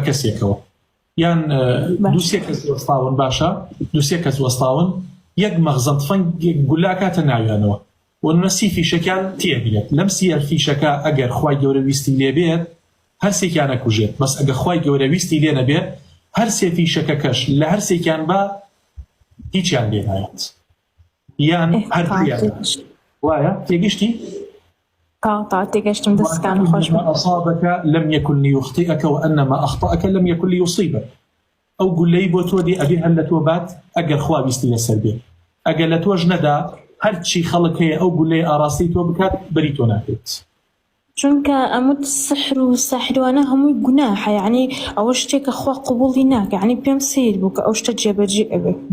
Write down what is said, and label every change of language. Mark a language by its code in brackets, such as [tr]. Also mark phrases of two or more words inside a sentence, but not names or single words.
[ckb] کەسێکەوە یان دووسێ کەس وەستاون باشە دووسێ کەس وەستاون یەک مەغزەم تفەنگ گولاکاتە ناویانەوە وەنە سی فیشەکان تێبێت لەم سیەر فیشەکە ئەگەر خوای گەورە ویستی لێبێت هەرسێکیان نەکوژێت بەس ئەگە خوای گەورە ویستی لێ نەبێت هەر سێ فیشەکە کەش لە هەرسێکیان بە هیچیان لێ نایەت یان هەردوویان وایە تێگەشتی؟ تێگەشتم دەستکان خۆش [ar] أصابك لم يكن ليخطئك وأنما أخطأك لم يكن ليصيبك [ckb] ئەو گولەی بۆ تۆ دی ئەبێ هەر لە تۆ بات ئەگەر خوا ویستی لەسەر بێت ئەگەر لە تۆش نەدا هەرچی خەڵک هەیە ئەو گولەی ئاراستی تۆ بکات بەری تۆ ناکرێت چونکە ئەموت سحر و ساحروانە هەمووی گوناحە یعنی ئەوە شتێکە خوا قبوڵی ناکە یعنی پێم سیر بوو کە ئەو شتە جێبەجێ ئەبێ